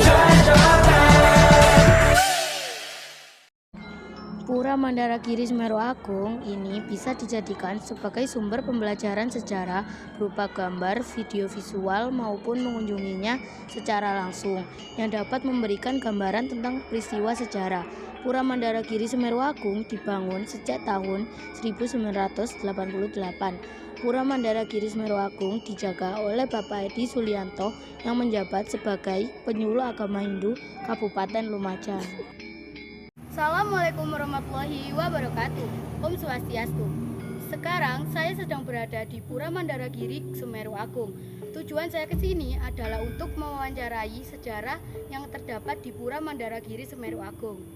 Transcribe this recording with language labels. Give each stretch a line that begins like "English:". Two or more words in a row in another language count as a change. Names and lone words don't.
Indonesian: Pura Mandaragiri Semeru Agung ini bisa dijadikan sebagai sumber pembelajaran sejarah berupa gambar, video visual maupun mengunjunginya secara langsung yang dapat memberikan gambaran tentang peristiwa sejarah. Pura Mandaragiri Semeru Agung dibangun sejak tahun 1988. Pura Mandaragiri Semeru Agung dijaga oleh Bapak Edi Sulianto yang menjabat sebagai penyuluh agama Hindu Kabupaten Lumajang.
Arabic: السلام عليكم ورحمة الله وبركاته.
Balinese: Om Swastiastu.
Indonesian: Sekarang saya sedang berada di Pura Mandaragiri Semeru Agung. Tujuan saya ke sini adalah untuk mewawancarai sejarah yang terdapat di Pura Mandaragiri Semeru Agung.